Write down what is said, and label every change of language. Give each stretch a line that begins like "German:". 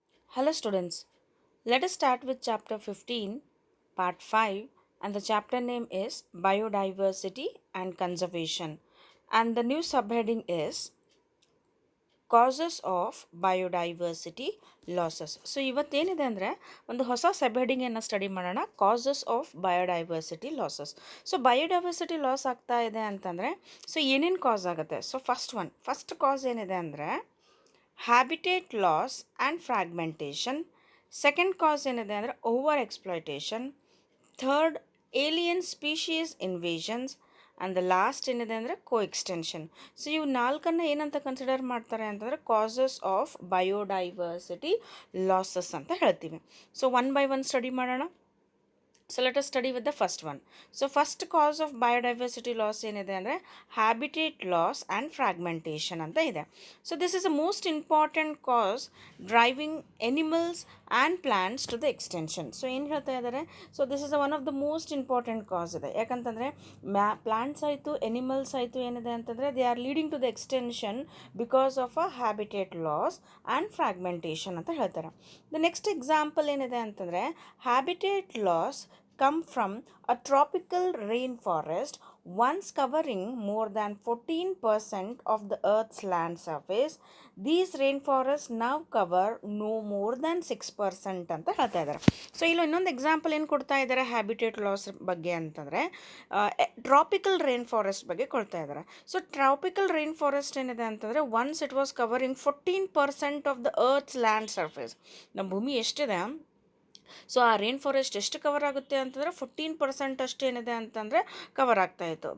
English: Hello students, let us start with chapter 15, part 5, and the chapter name is Biodiversity and Conservation, and the new subheading is Causes of Biodiversity Losses.
Kannada: So ಇವತ್ತೇನಿದೆ ಅಂದರೆ ಒಂದು ಹೊಸ ಸಬ್ಹೆಡಿಂಗನ್ನು study ಮಾಡೋಣ, causes of biodiversity losses. So biodiversity loss ಆಗ್ತಾ ಇದೆ ಅಂತಂದರೆ so ಏನೇನು ಕಾಸ್ ಆಗುತ್ತೆ? So first ಕಾಸ್ ಏನಿದೆ ಅಂದರೆ habitat loss and fragmentation. Second ಕಾಸ್ ಏನಿದೆ ಅಂದರೆ over exploitation. Third, alien species invasions.
English: and the last
Kannada: ಏನಿದೆ ಅಂದರೆ ಕೋಎಕ್ಸ್ಟೆನ್ಷನ್. ಸೊ ಇವು ನಾಲ್ಕನ್ನು ಏನಂತ ಕನ್ಸಿಡರ್ ಮಾಡ್ತಾರೆ ಅಂತಂದರೆ ಕಾಸಸ್ ಆಫ್ ಬಯೋಡೈವರ್ಸಿಟಿ ಲಾಸಸ್ ಅಂತ ಹೇಳ್ತೀವಿ. So
English: one by one
Kannada: study ಮಾಡೋಣ.
English: So let us study with the first one. So first cause of biodiversity loss
Kannada: ಏನಿದೆ ಅಂದರೆ
English: habitat loss and fragmentation
Kannada: ಅಂತ ಇದೆ.
English: So this is the most important cause driving animals and plants to the extinction.
Kannada: So ಏನು ಹೇಳ್ತಾ ಇದ್ದಾರೆ?
English: So this is one of the most important cause
Kannada: ಇದೆ. ಯಾಕಂತಂದರೆ plants ಆಯಿತು ಎನಿಮಲ್ಸ್ ಆಯಿತು ಏನಿದೆ ಅಂತಂದರೆ
English: they are leading to the extinction because of a habitat loss and fragmentation
Kannada: ಅಂತ ಹೇಳ್ತಾರೆ.
English: the next example
Kannada: ಏನಿದೆ ಅಂತಂದರೆ
English: Habitat loss come from a tropical rainforest once covering more than 14% of the earth's land surface. These rainforests now cover no more than 6%
Kannada: ಅಂತ ಹೇಳ್ತಾ ಇದ್ದಾರೆ. So ಇಲ್ಲಿ ಇನ್ನೊಂದು example ಏನು ಕೊಡ್ತಾ ಇದ್ದಾರೆ ಹ್ಯಾಬಿಟೇಟ್ ಲಾಸ್ ಬಗ್ಗೆ ಅಂತಂದರೆ ಟ್ರಾಪಿಕಲ್ ರೈನ್ ಫಾರೆಸ್ಟ್ ಬಗ್ಗೆ ಕೊಡ್ತಾ ಇದ್ದಾರೆ.
English: so tropical rain forest
Kannada: ಏನಿದೆ ಅಂತಂದರೆ
English: Once it was covering 14% of the earth's land surface.
Kannada: ನಮ್ಮ ಭೂಮಿ ಎಷ್ಟಿದೆ ಸೊ ಆ ರೈನ್ ಫಾರೆಸ್ಟ್ ಎಷ್ಟು ಕವರ್ ಆಗುತ್ತೆ ಅಂತಂದರೆ 14% ಅಷ್ಟೇನಿದೆ ಅಂತಂದರೆ ಕವರ್ ಆಗ್ತಾಯಿತ್ತು.